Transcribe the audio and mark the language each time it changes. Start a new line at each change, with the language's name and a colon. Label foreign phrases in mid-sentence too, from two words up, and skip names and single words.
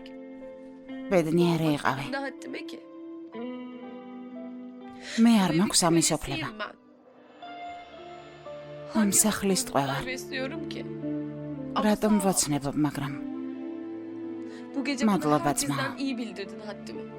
Georgian: ბედნიერი იყავი.
Turkish: ne haddime ki?
Georgian: მე არ
Turkish: Böyle
Georgian: მაქვს
Turkish: bir
Georgian: ამის
Turkish: polisiyim
Georgian: უფლება.
Turkish: ben.
Georgian: ამ სახლის
Turkish: Hangi
Georgian: ტყევა.
Turkish: besliyorum ki? Ama
Georgian: რატომ
Turkish: sağ ol.
Georgian: ვოცნებობ, მაგრამ
Turkish: Bu gece
Georgian: Madloba
Turkish: bana Batma. herkesten iyi bildirdin haddimi.